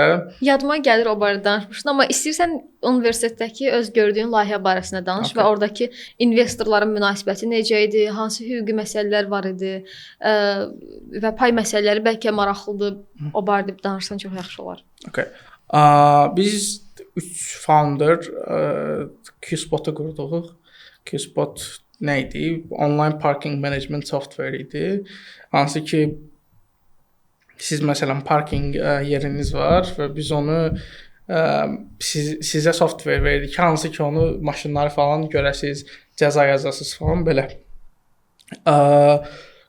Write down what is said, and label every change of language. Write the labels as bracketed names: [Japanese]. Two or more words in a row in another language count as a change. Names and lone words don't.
[Azerbaijani] Yadıma gəlir o barədə danışmışdın, amma istəyirsən universitetdəki öz gördüyün layihə barəsində danış və oradakı investorların münasibəti necə idi, hansı hüquqi məsələlər var idi və pay məsələləri bəlkə maraqlıdır. O barədə danışsan çox yaxşı olar. Okay. Biz 3 founder QSpot-u qurduq. QSpot nə idi? [English] Online parking management software idi. [Azerbaijani] Hansı ki siz məsələn parking yeriniz var və biz onu sizə software verdik ki, hansı ki onu maşınları falan görəsiz, cəza yazasınız falan belə.